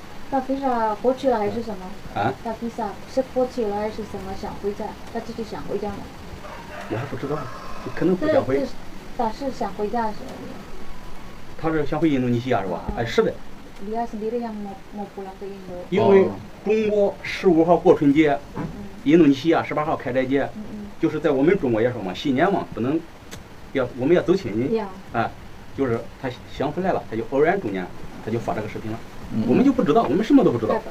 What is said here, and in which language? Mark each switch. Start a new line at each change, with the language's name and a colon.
Chinese: 大 visa 过去了还是什么？啊，大 visa 是过去了还是什么？想回家，他自己想回家吗？我还不知道，可能不这想回。他是想回家是他是想回印度尼西亚是吧？哎，是的，
Indonesian: dia sendiri yang mau pulang ke Indo.
Chinese: 因为中国15号过春节，印度尼西亚18号开斋节，就是在我们中国也说嘛，新年嘛不能我们要走亲戚，
Indonesian: Iya.
Chinese: 啊，就是他想回来了，他就偶然中间他就发这个视频了，我们就不知道，我们什么都不知道。